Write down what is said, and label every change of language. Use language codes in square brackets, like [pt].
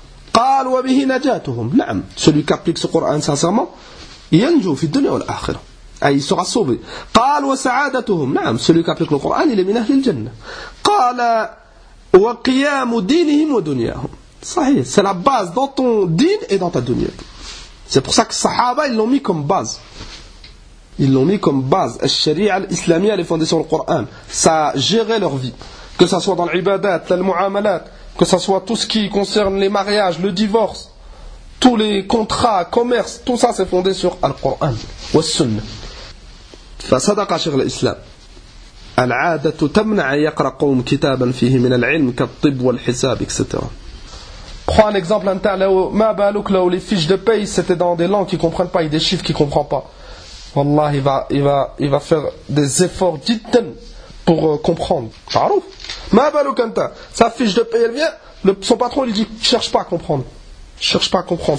[ar] قال وبه نجاتهم نعم [fr] celui qui applique ce Coran sincèrement [ar] ينجو في الدنيا والآخرة أي [fr] sera sauvé. [ar] قال وسعادتهم نعم [fr] celui qui applique le Coran il est [ar] من أهل الجنة. قال وقيام دينهم ودنياهم صحيح [fr] c'est la base dans ton din et dans ta dunya. C'est pour ça que les sahaba ils l'ont mis comme base, ils l'ont mis comme base [ar] الشريعة الإسلامية [fr] les fondations du Coran. Ça gérait leur vie, que ça soit dans l'ibadat, les mu'amalat, que ce soit tout ce qui concerne les mariages, le divorce, tous les contrats, commerce, tout ça c'est fondé sur Al-Qur'an ou Al-Sunnah. [ar] فصدق شيخ الإسلام العادة تمنع يقرأ قوم كتابا فيه من العلم كالطب والحساب etc. [fr] Prends un exemple [ar] ما بالك [fr] لو les fiches de paye c'était dans des langues qui ne comprennent pas et des chiffres qui ne comprennent pas. Wallah, il va faire des efforts [ar] جدًا [fr] pour comprendre. Charouf. Ma balukanta. Sa fiche de paye, elle vient. Son patron lui dit, cherche pas à comprendre. Cherche pas à comprendre.